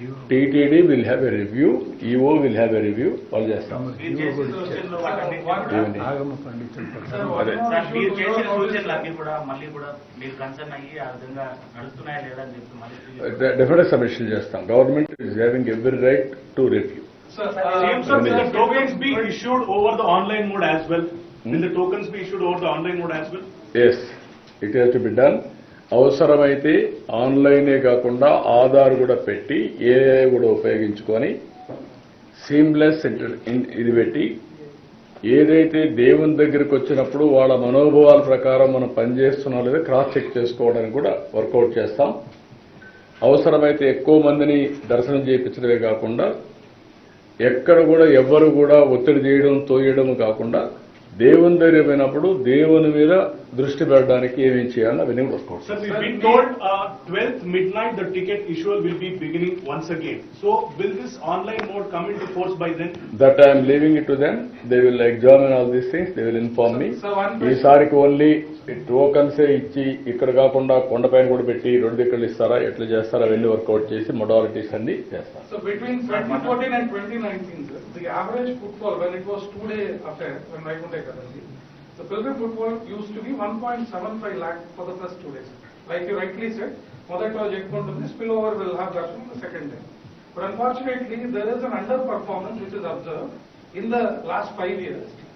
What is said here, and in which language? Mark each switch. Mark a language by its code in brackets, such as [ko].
[en] TTD will have a review, EO will have a review, [te] వాళ్ళు చేస్తాం. మీరు చేసిన సూచనలు వాటన్నిటిని ఏమండి? ఆగమ పండితుల ప్రకారం అదే. సార్, మీరు చేసిన సూచనలు అన్ని కూడా మళ్ళీ కూడా మీరు కన్సర్న్ అయ్యి ఆ విధంగా నడుస్తున్నాయా లేదా అని చెప్పి మళ్ళీ డెఫినెట్ సబ్మిషన్ చేస్తాం. [en] Government is having every right to review. Sir, Same, sir, will the tokens be issued over the online mode as well? Will the tokens be issued over the online mode as well? Yes, it has to be done. [te] అవసరమైతే ఆన్లైనే కాకుండా ఆధార్ కూడా పెట్టి AI కూడా ఉపయోగించుకొని seamless ఇది పెట్టి ఏదైతే దేవుని దగ్గరికి వచ్చినప్పుడు వాళ్ళ మనోభావాల ప్రకారం మనం పనిచేస్తున్నాం లేదా క్రాస్ చెక్ చేసుకోవడానికి కూడా వర్కౌట్ చేస్తాం. అవసరమైతే ఎక్కువ మందిని దర్శనం చేయించడమే కాకుండా ఎక్కడ కూడా ఎవ్వరు కూడా ఒత్తిడి చేయడం తోయడం కాకుండా దేవుని దగ్గర పోయినప్పుడు దేవుని మీద దృష్టి పెట్టడానికి ఏమేం చేయాలో అవన్నీ work out. [en] Sir, we've been told 12th midnight the ticket issue will be beginning once again. So, will this online mode come into force by then? That I am leaving it to them. They will examine all these things. They will inform me. Sir, one question. [te] ఈసారికి only టోకన్సే ఇచ్చి ఇక్కడ కాకుండా కొండపైన కూడా పెట్టి 2 దిక్కులు ఇస్తారా, ఎట్లా చేస్తారా అవన్నీ వర్కౌట్ చేసి మొడాలిటీస్ అన్ని చేస్తారు. [en] So between 2014 and 2019, sir, the average footfall when it was 2-day affair, when Vaikunta Ekadasi, the pilgrim footfall used to be 1.75 lakh for the first 2 days. Like you rightly said, [te] మొదట్లో చెప్పుకుంటుంది [en] spillover will have that on the second day. But unfortunately, there is an underperformance which is observed in the last 5 years.